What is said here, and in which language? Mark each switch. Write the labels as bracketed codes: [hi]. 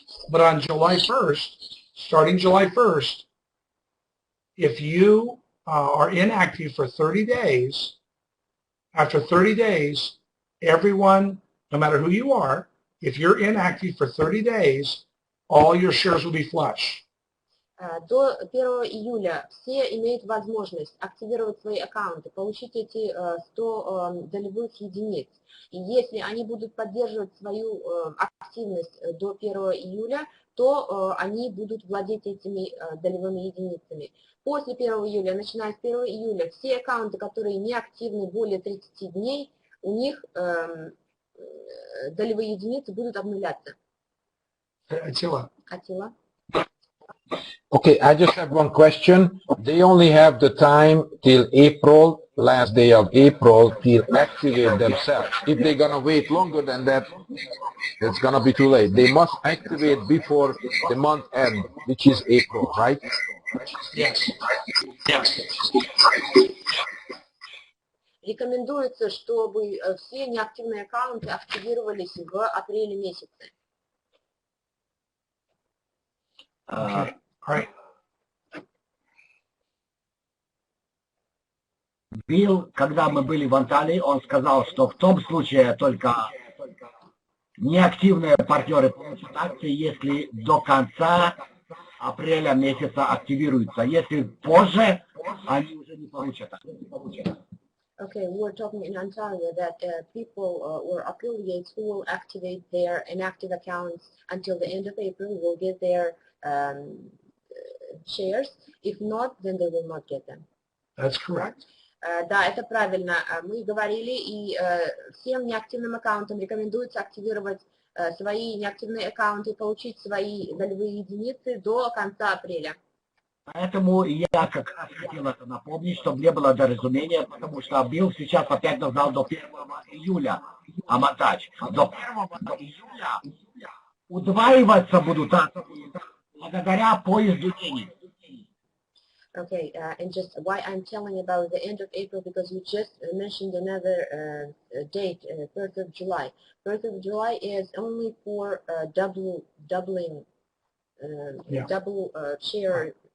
[en] But on July 1st, starting July 1st, if you are inactive for 30 days, after 30 days, everyone, no matter who you are, if you're inactive for 30 days, all your shares will be flush. [ru] До 1 июля все имеют возможность активировать свои аккаунты, получить эти 100 долевых единиц. И если они будут поддерживать свою активность до 1 июля, то они будут владеть этими долевыми единицами. После 1 июля, начиная с 1 июля, все аккаунты, которые не активны более 30 дней, у них долевые единицы будут обнуляться. [en] Attila. Attila? Okay, I just have one question. They only have the time till April, last day of April, till activate themselves. If they're gonna wait longer than that, it's gonna be too late. They must activate before the month end, which is April, right? Yes. Yes. [ru] Рекомендуется, чтобы все неактивные аккаунты активировались в апреле месяце. [en] Okay. All right. [ru] Билл, когда мы были в Анталии, он сказал, что в том случае только неактивные партнеры получат акции, если до конца апреля месяца активируются. Если позже, они уже не получат акции. [en] Okay, we were talking in Ontario that people or affiliates who will activate their inactive accounts until the end of April will get their shares. If not, then they will not get them. That's correct. [ru] Да, это правильно. Мы говорили, и всем неактивным аккаунтам рекомендуется активировать свои неактивные аккаунты и получить свои долевые единицы до конца апреля. Поэтому я как раз хотел это напомнить, чтобы не было недоразумения, потому что Билл сейчас опять назвал до 1 июля, а Матач до 1 июля удваиваться будут акции благодаря поезду денег. [en] Okay, and just why I'm telling about the end of April, because you just mentioned another date, 1st of July. 1st of July is only for doubling double share